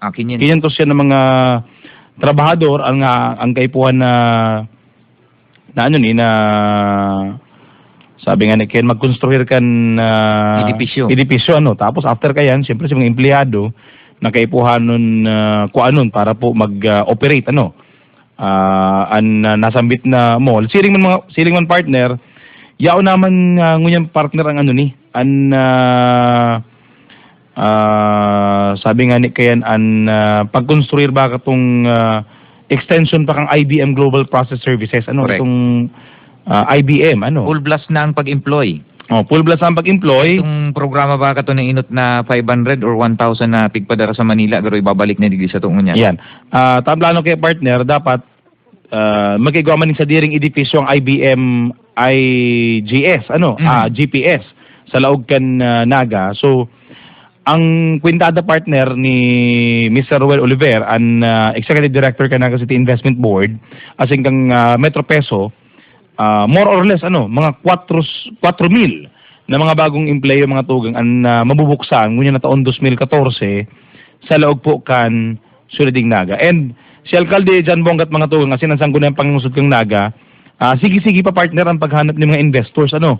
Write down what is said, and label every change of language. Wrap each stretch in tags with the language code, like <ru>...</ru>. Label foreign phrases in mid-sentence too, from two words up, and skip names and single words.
<bik>500 yan ng mga trabahador ang kaipuhan na sabi nga ni Ken, magkonstruir kan edipisyo, tapos after kayan, siyempre sa mga empleyado na kaipuhan nun kuanon para po mag-operate nasambit na mall. Siling man partner, yao naman ngunyang partner ang sabi nga ni Ken, pagkonstruir ba katong extension pa kang IBM Global Process Services, itong IBM,</bik> <en>Full blast</en> <bik>na ang pag-employ.</bik> <en>Full blast</en> <bik>ang pag-employ. Itong programa ba ka to ng inot na 500 or 1,000 na pigpadara sa Manila, pero ibabalik na digdi sa tuong niya. Yan. Tablano kay partner, dapat magkigawa man sa diring edipisyo ang IBM IGS, GPS, sa laog kan Naga. So, ang kwintada partner ni Mr. Roel Oliver, ang Executive Director ka Naga City Investment Board, asing kang Metro Peso,</bik> <en>more or less,</en> <bik>mga 4,000 na mga bagong employee, mga tugang, ang mabubuksan, ngunya na taon 2014, sa laog po kan Sulading Naga. And si Alcalde Jan Bongat mga tugang, kasi nang sanggunan panglungsod kang Naga, sige-sige pa partner ang paghanap ng mga investors, ano.</bik>